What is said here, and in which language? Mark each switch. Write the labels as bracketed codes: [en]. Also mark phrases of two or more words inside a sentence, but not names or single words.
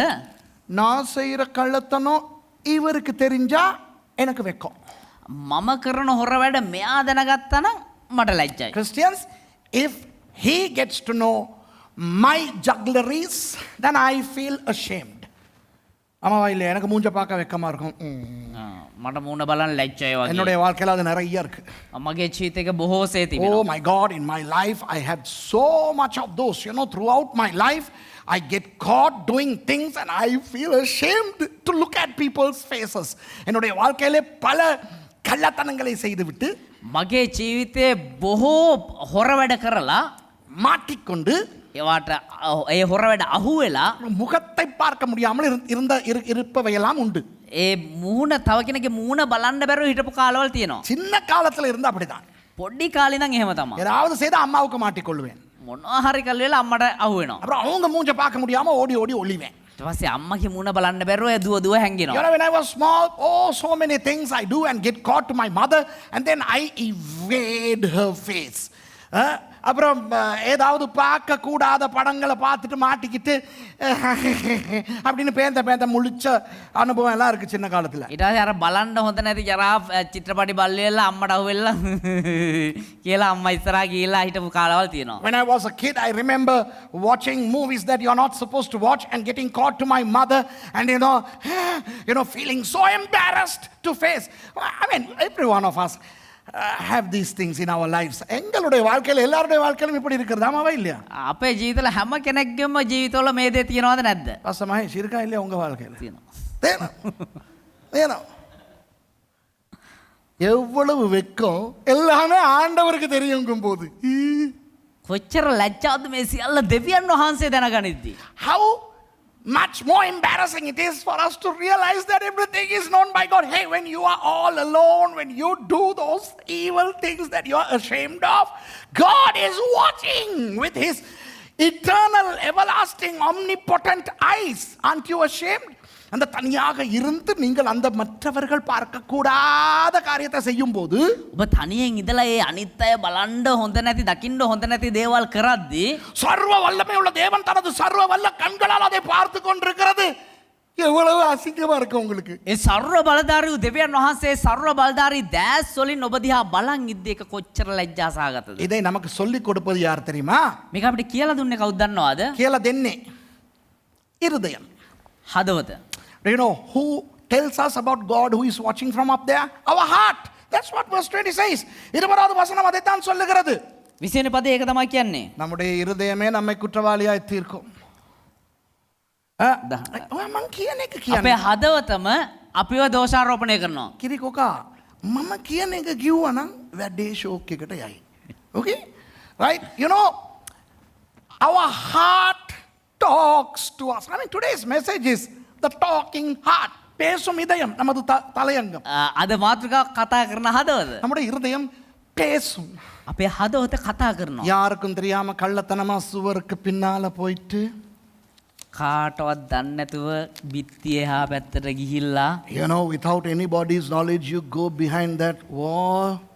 [ta] நான் செய்யற கள்ளத்தனம் இவருக்கு தெரிஞ்சா எனக்கு வெக்கம். [si] මම කරන හොර වැඩ මෙයා දැනගත්තා නම් මට ලැජ්ජයි. [en] Christians, if he gets to know my juggleries, then I feel ashamed. [ta] ஆமாவா இல்லையா? எனக்கு மூஞ்ச பார்க்க வெக்கமா இருக்கும். [si] මට මූණ බලන්න ලැජ්ජයි වගේ. [ta] என்னுடைய வாழ்க்கையில அது நிறைய இருக்கு. [si] මගේ ජීවිතේක බොහෝසේ [en] Oh [si] තිබෙනවා. [en] my God, in my life I had so much of those. Throughout my life I get caught doing things and I feel ashamed to look at people's faces. [ta] என்னுடைய வாழ்க்கையிலே பல கள்ளத்தனங்களை செய்துவிட்டு [si] මගේ ජීවිතේ බොහෝ හොර වැඩ කරලා [ta] மாட்டிக்கொண்டு [si] ඒවට ඒ හොර වැඩ අහු වෙලා [ta] முகத்தை பார்க்க முடியாமல் இருப்பவையெல்லாம் உண்டு. [si] ඒ මූණ තව කෙනෙක්ගේ මූණ බලන්න බැරුව හිටපු කාලවල තියෙනවා. [ta] சின்ன காலத்துல இருந்து அப்படிதான். [si] පොඩි කාලේ ඉඳන් එහෙම තමයි. [ta] ஏதாவது செய்தா அம்மாவுக்கு மாட்டிக்கொள்வேன். [si] මොනවා හරි කල් වෙලා අම්මට අහු වෙනවා. [ta] அப்புறம் அவங்க மூஞ்ச பார்க்க முடியாம ஓடி ஓடி ஒளிவேன். [si] ඊට පස්සේ අම්මගේ මූණ බලන්න බැරුව දුව දුව හැංගෙනවා. [en] When I was small, so many things I do and get caught to my mother and then I evade her face. [ta] அப்புறம் ஏதாவது பார்க்க கூடாத படங்களை பார்த்துட்டு மாட்டிக்கிட்டு அப்படின்னு பேந்த முழிச்ச அனுபவம் எல்லாம் இருக்கு சின்ன காலத்துல. [si] ඊට පස්සේ අර බලන්න හොඳ නැති ජරා චිත්‍රපටි බල්ලෙල්ලා අම්මට අහු වෙලා කියලා අම්මා ඉස්සරහා ගිහිල්ලා හිටපු කාලවල තියෙනවා. [en] When I was a kid, I remember watching movies that you're not supposed to watch and getting caught to my mother and feeling so embarrassed to face. I mean, every one of us have these things in our lives. [ta] எங்களுடைய வாழ்க்கையில எல்லாருடைய வாழ்க்கையிலும் இப்படி இருக்குது, ஆமாவா இல்லையா? [si] අපේ ජීවිතවල හැම කෙනෙක්ගේම ජීවිතවල මේ දේ තියෙනවද නැද්ද? [ta] பசமாய் இருக்கா இல்லையா உங்க வாழ்க்கையில? [si] තියෙනවා. [ta] தேனம் எவ்வளவு வெக்கம் எல்லாமே ஆண்டவருக்கு தெரியுங்கும் போது [si] කොච්චර ලැජ්ජාවද මේ සියල්ල දෙවියන් වහන්සේ දැනගනිද්දී. [en] how much more embarrassing it is for us to realize that everything is known by God. Hey, when you are all alone, when you do those evil things that you are ashamed of, God is watching with his eternal, everlasting, omnipotent eyes. Aren't you ashamed? [ta] அந்த தனியாக இருந்து நீங்கள் அந்த மற்றவர்கள் பார்க்க கூடாத காரியத்தை செய்யும் போது [si] ඔබ තනියෙන් ඉඳලා ඒ අනිත් අය බලන්න හොඳ නැති දකින්න හොඳ නැති දේවල් කරද්දී [ta] சர்வ வல்லமை உள்ள தேவன் தனது சர்வ வல்ல கண்களால் அதை பார்த்து கொண்டிருக்கிறது. எவ்வளவு அசிங்கமா இருக்கு உங்களுக்கு. [si] ඒ සර්ව බලධාරී දෙවියන් වහන්සේ සර්ව බලධාරී දැස් වලින් ඔබ දිහා බලන් ඉද්දී එක කොච්චර ලැජ්ජා සහගතද? [ta] இதை நமக்கு சொல்லி கொடுப்பது யார் தெரியுமா? [si] මේක අපිට කියලා දුන්නේ කවුද දන්නවද? කියලා දෙන්නේ இருதயம். හදවත. [en] Do you know who tells us about God who is watching from up there? Our heart. That's what verse 20 says. [ta] 20வது வசனம் அதைத்தான் சொல்லுகிறது. [si] 20 වෙනි පදේ ඒක තමයි කියන්නේ. [ta] நம்முடைய இருதயமே நம்மை குற்றவாளியாய் தீர்க்கும். [si] මං කියන එක කියන්නේ. අපේ හදවතම අපිව දෝෂාරෝපණය කරනවා. කිරිකොකා මම කියන එක කිව්වා නම් වැඩේ ෂෝක් එකට යයි. [en] Okay? Right? Our heart talks to us. I mean, today's message is the talking heart. [ta] பேசும் இதயம் நமது தலையங்கம். [si] අද මාතෘකාව කතා කරන හදවත. [ta] நம்முடைய இருதயம் பேசும். [si] අපේ හදවත කතා කරනවා. [ta] யாருக்கும் தெரியாம கள்ளத்தனமா சுவருக்கு பின்னால போயிட்டு [si] කාටවත් දන්නේ නැතුව බිත්තිය එහා පැත්තට ගිහිල්ලා [en] without anybody's knowledge you go behind that wall.